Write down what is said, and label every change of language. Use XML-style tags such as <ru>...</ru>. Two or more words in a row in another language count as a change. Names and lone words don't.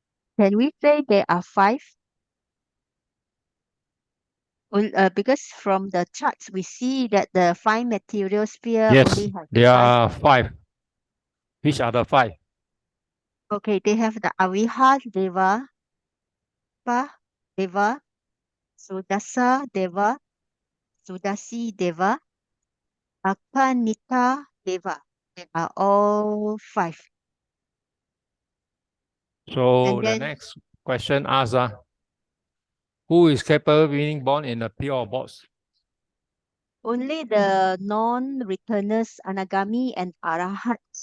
<en>Can we say there are five? Because from the charts we see that the five material sphere Yes, only have there five. are five. Which are the five? Okay, they have the Aviha Deva, Deva, Sudasa Deva, Sudasi Deva, Akanita Deva. They are all five. So And the then next question asks, who is capable of being born in a pure box? only the non-returners, Anagami and Arahats</en>